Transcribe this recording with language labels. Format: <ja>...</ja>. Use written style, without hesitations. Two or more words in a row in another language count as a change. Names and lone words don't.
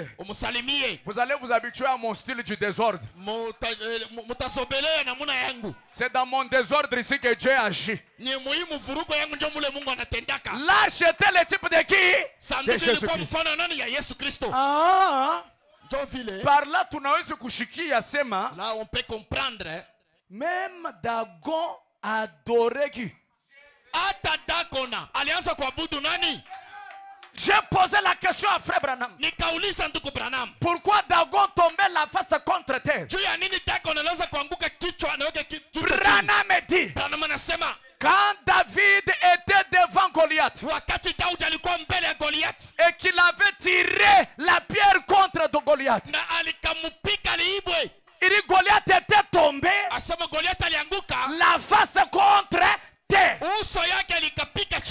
<fr>Vous allez vous habituer à mon style du désordre. C'est dans mon désordre ici que Dieu agit. L'arche était le type de qui? De Jésus-Christ. Ah, par là</fr> <sw>tunaweza kushikia sema,</sw> <fr>là on peut comprendre, même Dagon adorait qui?</fr> <sw>Ata Dagona alianza kuabudu nani?</sw> <fr>J'ai posé la question à Frère Branham. Pourquoi Dagon tombait la face contre terre? Branham me dit, quand David était devant Goliath et qu'il avait tiré la pierre contre Goliath, il dit Goliath était tombé la face contre terre.</fr>